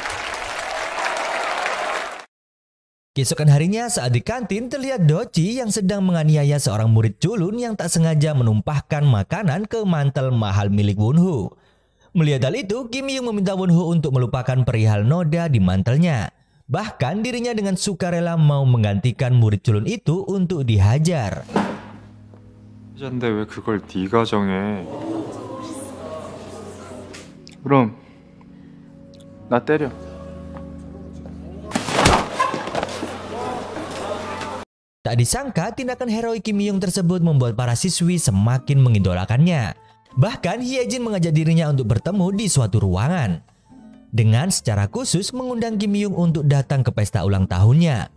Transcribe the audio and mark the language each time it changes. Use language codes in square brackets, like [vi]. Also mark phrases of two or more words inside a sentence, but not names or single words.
[id] Keesokan harinya saat di kantin terlihat Doci yang sedang menganiaya seorang murid culun yang tak sengaja menumpahkan makanan ke mantel mahal milik Wonho. Melihat hal itu, Kim Myung meminta Wonho untuk melupakan perihal noda di mantelnya. Bahkan dirinya dengan sukarela mau menggantikan murid culun itu untuk dihajar. [ko] 여잔데 왜 그걸 네가 정해? 그럼 나 때려. [id] Tak disangka tindakan heroik Kim Myung tersebut membuat para siswi semakin mengidolakannya. Bahkan Hyejin mengajak dirinya untuk bertemu di suatu ruangan, dengan secara khusus mengundang Kim Myung untuk datang ke pesta ulang tahunnya.